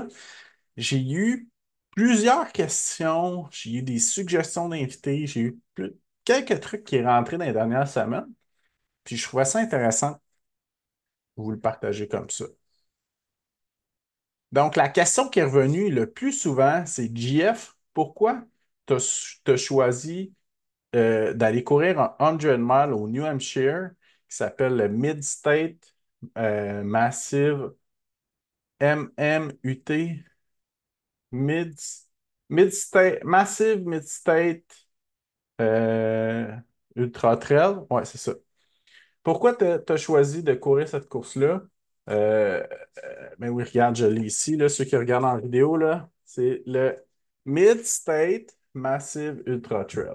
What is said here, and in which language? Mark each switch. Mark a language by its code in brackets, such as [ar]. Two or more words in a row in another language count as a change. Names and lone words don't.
[fr] J'ai eu plusieurs questions, j'ai eu des suggestions d'invités, j'ai eu quelques trucs qui sont rentrés dans les dernières semaines, puis je trouvais ça intéressant de vous le partager comme ça. Donc, la question qui est revenue le plus souvent, c'est JF, pourquoi tu as choisi d'aller courir un 100 miles au New Hampshire qui s'appelle le Mid-State Massive MMUT Mid, Mid-State Massive Mid-State Ultra Trail? Ouais, c'est ça. Pourquoi tu as choisi de courir cette course-là? Ben oui, regarde, je l'ai ici, là, ceux qui regardent en vidéo, là, c'est le Mid-State Massive Ultra Trail.